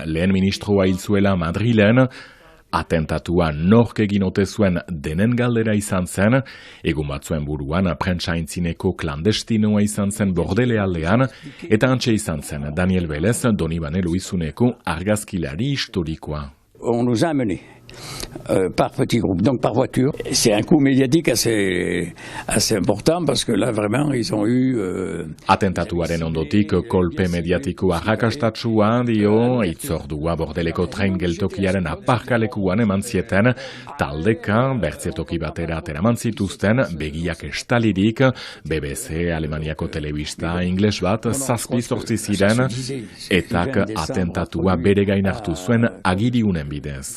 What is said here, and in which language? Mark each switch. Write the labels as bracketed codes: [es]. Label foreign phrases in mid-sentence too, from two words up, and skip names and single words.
[eu] lehen ministroa hil zuela Madrilen, atentatua nork egin ote zuen denen galdera izan zen, egun batzuen buruan prentsaintzineko klandestinoa izan zen Bordele aldean, eta antxe izan zen Daniel Velez, Donibane Luizuneko argazkilari historikoa. [fr] On nous a amenés par petits groupes, donc par voiture. C'est un coup médiatique assez important parce que là vraiment ils ont eu... [eu] Atentatuaren ondotik kolpe mediatiko arrakastatsua dio, itzordua Bordeleko tren geltokiaren aparkalekuan eman zieten, taldeka bertzetoki batera ateraman zituzten, begiak estalirik, BBC, Alemaniako telebista, ingles bat, 7-8 ziren, etak atentatua bere gain hartu zuen agiriunen bidez.